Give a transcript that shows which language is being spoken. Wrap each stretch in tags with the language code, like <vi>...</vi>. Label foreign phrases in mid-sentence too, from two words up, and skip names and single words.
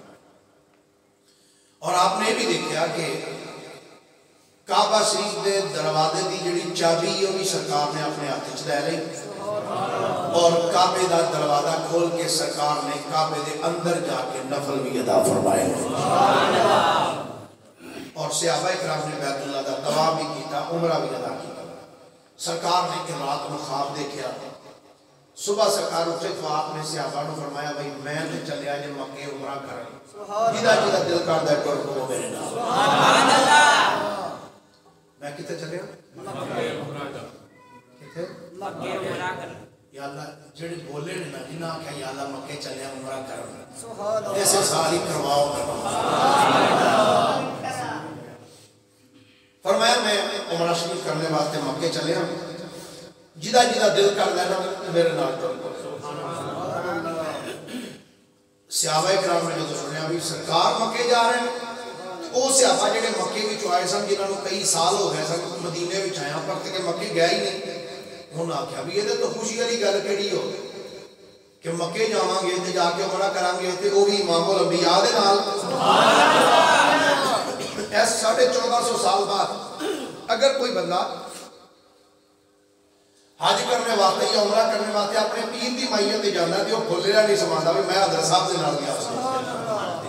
<ur>اور آپ نے بھی دیکھا کہ</ur> <pa>کعبہ شریف دے دروازے دی جڑی چابی ہے وہ بھی سرکار نے اپنے ہاتھ وچ لے لئی اور کعبے دا دروازہ کھول کے سرکار نے کعبے دے اندر جا کے نفل بھی ادا فرمائے اور صحابہ کرام نے بیت اللہ دا طواف بھی کیتا، عمرہ بھی ادا کیتا۔</pa> <ur>سرکار نے کہ رات کو خواب دیکھا، صبح سرکار اٹھے تو آپ نے صحابہ نے فرمایا</ur> <pa>بھائی میں تے چلیا جے مکے عمرہ کرن، جدا جدا دل کردا ہے ٹر میرے نال۔ سبحان اللہ۔ میں کتے چلیا؟ مکے عمرہ کرن۔ کتے؟ مکے عمرہ کرن۔ یا اللہ جڑے بولے نے نا جنہاں آکھیا یا اللہ مکے چلیا عمرہ کرن، سبحان اللہ، ایسے ساری کرواؤ فرمایا میں عمرہ شریف کرنے واسطے مکے چلے ہوں، جدا جدا دل کر لینا میرے نال ٹر پاؤ۔ صحابہ کرام نے جو سنیا بھی سرکار مکے جا رہے ہیں، وہ صحابہ جڑے مکے وچ آئے سن جنہاں نوں کئی سال ہو گئے سن مدینے وچ آیا پر کہ مکے گیا ہی نہیں، انہاں آکھیا بھی یہ تو خوشی والی گل کیڑی ہو کہ مکے جاواں گے تے جا کے عمرہ کران گے تے وہ بھی امام الانبیاء دے نال۔ سبحان اللہ۔ ایس 1450 سال بعد اگر کوئی بندہ حج کرنے واسطے یا عمرہ کرنے واسطے اپنے پیر دی مائیت تے جانا ہے تے وہ بھولیا نہیں سماندا بھی میں حضرت صاحب دے نال گیا سی۔</pa>